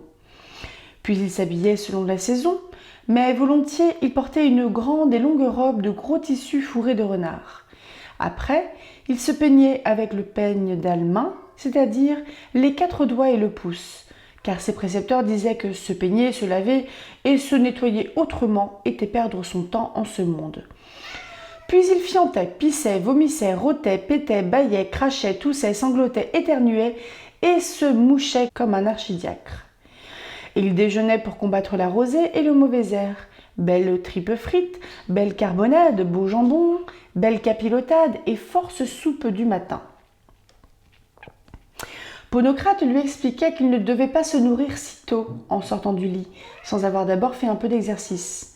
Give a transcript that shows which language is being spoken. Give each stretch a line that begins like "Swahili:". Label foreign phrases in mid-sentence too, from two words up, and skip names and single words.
French: Puis il s'habillait selon la saison, mais volontiers il portait une grande et longue robe de gros tissu fourré de renard. Après, il se peignait avec le peigne d'almin, c'est-à-dire les 4 doigts et le pouce, car ses précepteurs disaient que se peigner, se laver et se nettoyer autrement était perdre son temps en ce monde. Puis il fiantait, pissait, vomissait, rôtait, pétait, bâillait, crachait, toussait, sanglotait, éternuait et se mouchait comme un archidiacre. Il déjeunait pour combattre la rosée et le mauvais air. Belle tripe frite, belle carbonade, beau jambon, belle capilotade et force soupe du matin. Ponocrate lui expliquait qu'il ne devait pas se nourrir si tôt en sortant du lit, sans avoir d'abord fait un peu d'exercice.